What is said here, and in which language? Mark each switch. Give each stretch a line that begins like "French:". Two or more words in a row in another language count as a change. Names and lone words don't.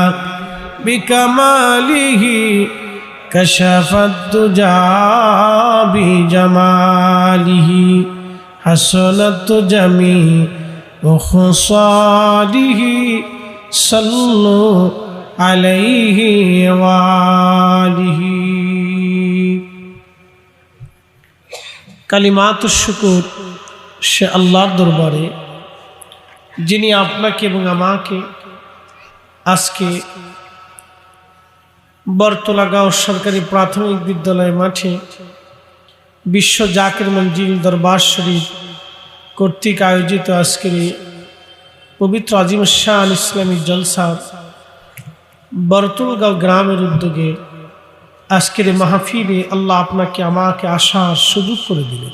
Arabic: بکمالہ کشف الدجى بجمالہ حسنت جمیع خصالہ صلوا علیہ وآلہ
Bangla: কালিমাত শুকুর সে আল্লাহর দরবারে যিনি আপনাকে এবং আমাকে আজকে বরতলাগাঁও সরকারি প্রাথমিক বিদ্যালয় মাঠে বিশ্ব জাকির মঞ্জিল দরবার শরীফ কর্তৃক আয়োজিত আজকের পবিত্র আজিম শান ইসলামী জলসা বরতলাগাঁও গ্রামের উদ্যোগে আজকের মাহফিলে আল্লাহ আপনাকে আমাকে আসার সুযোগ করে দিলেন।